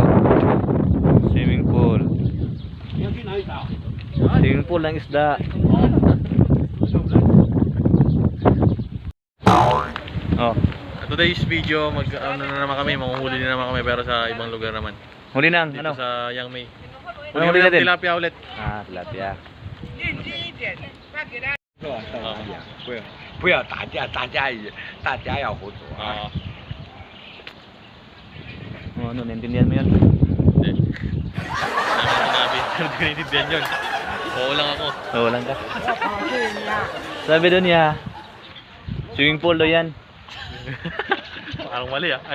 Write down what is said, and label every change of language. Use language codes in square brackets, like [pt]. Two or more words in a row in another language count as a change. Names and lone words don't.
[en] Swimming pool. Swimming pool [tl] ng isda. Oh. [en] Today's video, [tl] ano na naman kami, manguhuli na naman kami pero sa ibang lugar naman. Huli nang, Dito ano? sa Yangmei. Ano huli natin? Tilapia ulit. Ah, tilapia. [zh] 不要打架，大家要合作啊！ [tl] Oh, ano, naintindihan mo yun? Hindi. Namin sinabi, hindi ko naintindihan yun. Oo lang ako. Oo lang ka. Sabi doon niya, [en] swimming pool [tl] daw yan. Parang mali ah.